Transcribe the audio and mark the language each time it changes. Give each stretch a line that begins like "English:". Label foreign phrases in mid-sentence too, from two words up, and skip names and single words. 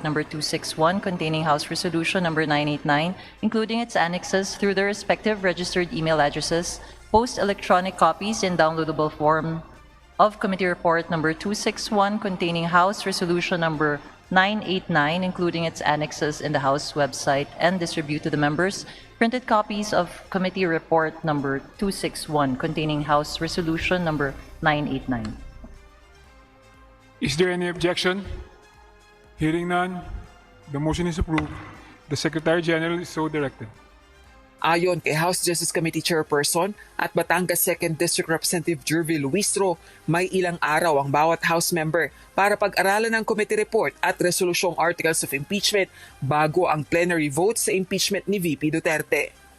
English: Number 261 containing House Resolution Number 989, including its annexes through their respective registered email addresses, post electronic copies in downloadable form of Committee Report Number 261 containing House Resolution Number 989, including its annexes in the House website, and distribute to the members printed copies of Committee Report Number 261 containing House Resolution Number 989. Is there any objection? Hearing none, the motion is approved. The Secretary General is so directed.
Filipino: Ayon kay House Justice Committee Chairperson at Batangas 2nd District Representative Jervy Luistro, may ilang araw ang bawat House member para pag-aralan ang
English: committee report
Filipino: at resolusyong
English: articles of impeachment
Filipino: bago ang
English: plenary vote
Filipino: sa impeachment ni VP Duterte.